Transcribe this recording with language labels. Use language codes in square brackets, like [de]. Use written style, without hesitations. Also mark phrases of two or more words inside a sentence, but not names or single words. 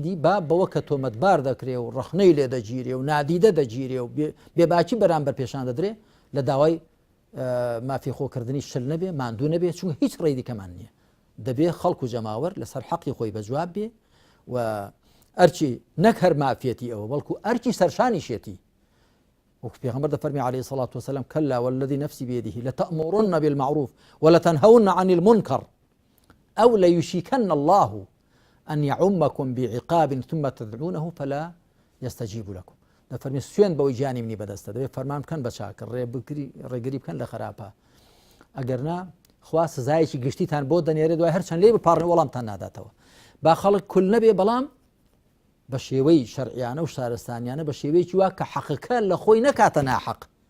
[ckb] دی بەوە کە تۆمەتبار دەکرێ و ڕەخنەی لێ دەگیرێ و نادیدە دەگیرێ و بێباکی بەرامبەر پێشان دەدرێ لە داوای مافی خۆکردنی شل نەبێ ماندوو نەبێ چونکە هیچ ڕێی دیکەمان نییە دەبێ خەڵک و جەماوەر لەسەر حەقی خۆی بەجواب بێ و ئەرچی نەک هەر مافێتی ئەوە بەڵکو ئەرچی سەرشانیشێتی وەکو پێغەمبەر دەفەرمی عەلەیهی [ar] سەڵات وسەلام کەلا والذی نەفسی بیەدیه لتأمرن بالمعروف ولتنهون عن المنکر أو ليشيكن الله أن يعمكم بعقاب ثم تدعونه فلا يستجيب لكم [ckb] دەفەرمی سوێن بەوەی گیانی منی بەدەستە دەبێت فەرمان بکەن بە چاکە ڕێگری بکەن لە خراپە ئەگەرنا خوا سزایەکی گشتیتان بۆ دەنێرێ دوای هەرچەند لێ بپارڕێ وەڵامتان ناداتەوە با خەڵک کول نەبێ بەڵام بە شێوەی شەرعیانە و شارستانیانە بە شێوەیەکی وا کە حەقەکە لە خۆی نەکاتە ناحەق